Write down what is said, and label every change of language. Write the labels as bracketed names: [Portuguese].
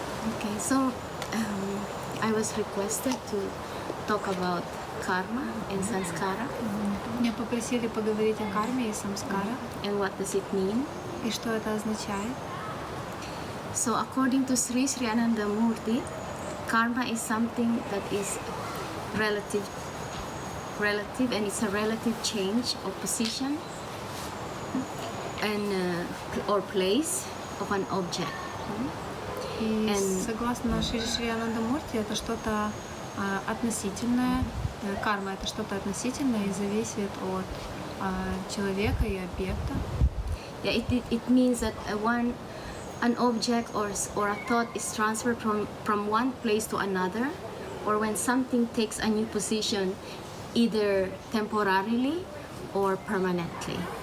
[English] Okay, so I was requested to talk about karma and samskara. [Russian] Меня попросили поговорить о карме и самскарах. [English] And what does it mean? [Russian] И что это означает? [English] So according to Sri Ananda Murti, karma is something that is relative and it's a relative change of position and or place of an object. [Russian] И согласно Шри Ананда Мурти, это что-то относительное. Карма — это что-то относительное и зависит от человека и объекта. [English] Yeah, it means that an object or a thought is transferred from one place to another, or when something takes a new position, either temporarily or permanently.